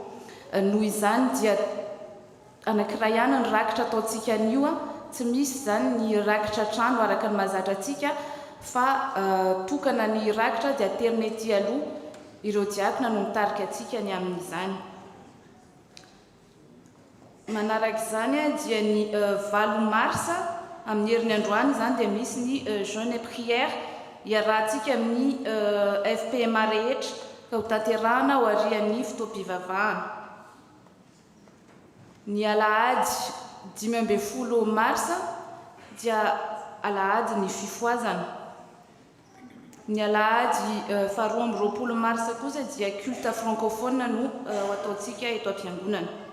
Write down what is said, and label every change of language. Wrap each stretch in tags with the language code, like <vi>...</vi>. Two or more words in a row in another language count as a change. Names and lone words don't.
<mg>Noho izany dia anankiray ihany ny rakitra ataontsika an'io tsy misy zany ny rakitra trano araka ny mahazatra antsika fa tokana ny rakitra dia aterina ety aloha ireo diakona no mitarika antsika ny amin'izany. Manaraka izany dia ny 20 marsa amin'ny herin'ny androany izany dia misy ny</mg> <fr>jeûne et prière</fr> <mg>iarahantsika amin'ny FPMA rehetra ka ho tanterahana ho arian'ny fotoam-pivavahana. Ny alahady 15 marsa dia alahady ny fifoazana. Ny alahady 12 marsa kosa dia</mg> <fr>culte francophone</fr> <mg>no ho ataontsika eto am-piangonana.</mg>